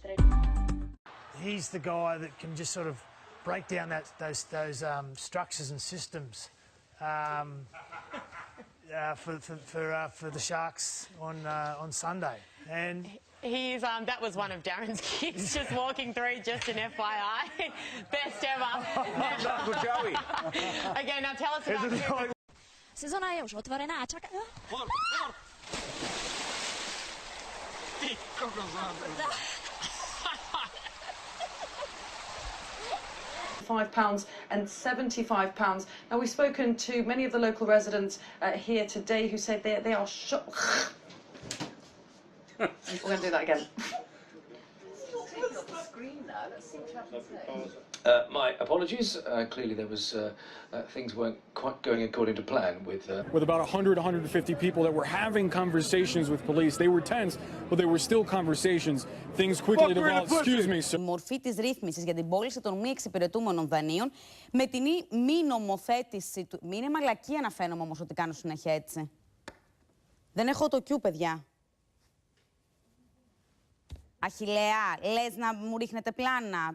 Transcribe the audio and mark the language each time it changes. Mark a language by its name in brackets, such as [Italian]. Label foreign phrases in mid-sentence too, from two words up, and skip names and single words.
[English] He's the guy that can just sort of break down those structures and systems for the Sharks on Sunday. And he's that was one of Darren's kids just walking through, just an FYI. Best ever. Uncle Joey. Okay, now tell us about him. [Slovak] Sezona je už otvorená a čaká... [English] 5 pounds and £75. Now, we've spoken to many of the local residents here today who said they are shocked. We're going to do that again. My apologies. Clearly there was things weren't quite going according to plan with about 150 people that were having conversations with police. They were tense, but they were still conversations. Things quickly developed. Excuse me, sir. [Greek] Η μορφή της ρύθμισης για την πώληση των μη εξυπηρετούμενων δανείων με την μη νομοθέτηση του... Μην είναι μαλακία να φαίνομαι όμως ότι κάνω συνέχεια έτσι. Δεν έχω το Q, παιδιά. Αχιλλέα, λες να μου ρίχνετε πλάνα.